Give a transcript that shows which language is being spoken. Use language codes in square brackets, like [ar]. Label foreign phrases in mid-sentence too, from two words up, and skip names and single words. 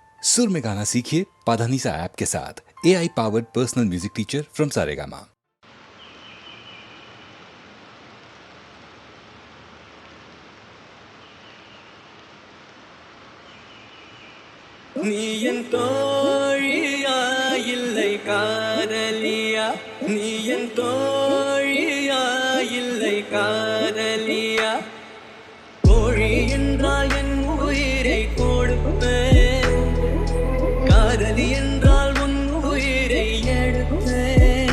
[hi] सुर में गाना सीखिए पाधानीसा ऐप के साथ। [en] AI powered personal music teacher from [hi] सारेगामा। [ta] நீ என் தோழியா இல்லை காதலியா, நீ என் தோழியா இல்லை காதலியா, தோழி என்றால் என் உயிரை கொடுப்பேன், காதலி என்றால் உன் உயிரை எடுப்பேன்.